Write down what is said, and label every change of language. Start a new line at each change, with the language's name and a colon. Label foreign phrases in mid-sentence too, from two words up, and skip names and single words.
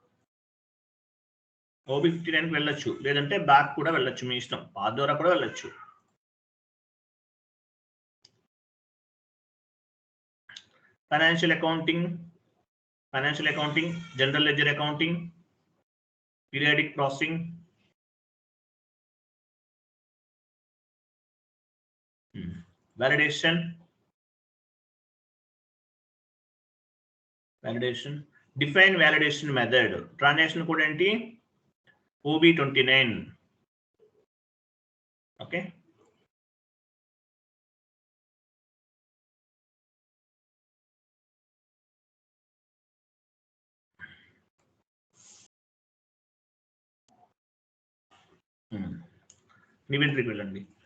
Telugu: OB59 కి వెళ్ళొచ్చు, లేదంటే బ్యాక్ కూడా వెళ్ళొచ్చు, మీ ఇష్టం.
English: పాత్
Telugu: ద్వారా కూడా వెళ్ళొచ్చు.
English: financial accounting, general ledger accounting, periodic processing, validation, define validation method. Transaction code ఏంటి? OB29.
Telugu: ఓకే. ఇన్వెంటరీకి వెళ్ళండి.